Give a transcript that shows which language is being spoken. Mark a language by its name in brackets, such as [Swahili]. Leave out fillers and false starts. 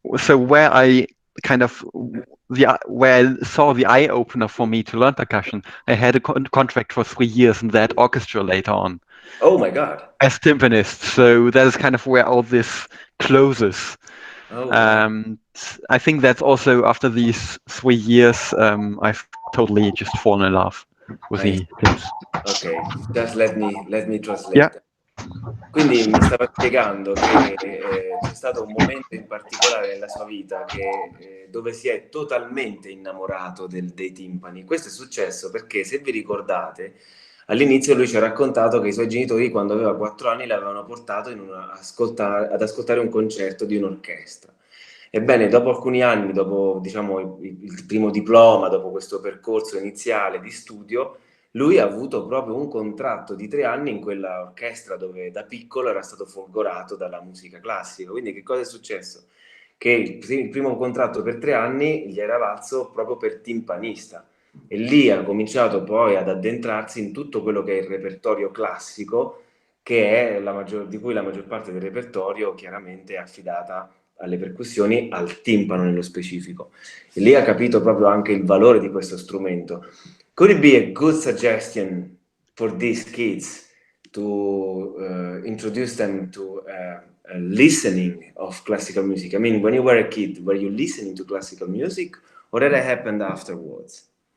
[English] So where I saw the eye opener for me to learn percussion, I had a contract for 3 years in that orchestra later on. Oh my God! As timpanist, so that is kind of where all this closes. Oh, wow. I think that's also after these 3 years, I've totally just fallen in love with the tips. Ok, just let me translate. Yeah. [Italian] Quindi mi stava spiegando che c'è stato un momento in particolare nella sua vita dove si è totalmente innamorato dei timpani. Questo è successo perché, se vi ricordate, all'inizio lui ci ha raccontato che i suoi genitori, quando aveva 4 anni, l'avevano portato ad ascoltare un concerto di un'orchestra. Ebbene, dopo alcuni anni, dopo diciamo il primo diploma, dopo questo percorso iniziale di studio, lui ha avuto proprio un contratto di 3 anni in quella orchestra dove da piccolo era stato folgorato dalla musica classica. Quindi che cosa è successo? Che il primo contratto per 3 anni gli era valso proprio per timpanista, e lì ha cominciato poi ad addentrarsi in tutto quello che è il repertorio classico, che è di cui la maggior parte del repertorio chiaramente è affidata alle percussioni, al timpano nello specifico. E lì ha capito proprio anche il valore di questo strumento. [English] Could it be a good suggestion for these kids to introduce them to listening of classical music? I mean, when you were a kid, were you listening to classical music, or did it happen afterwards?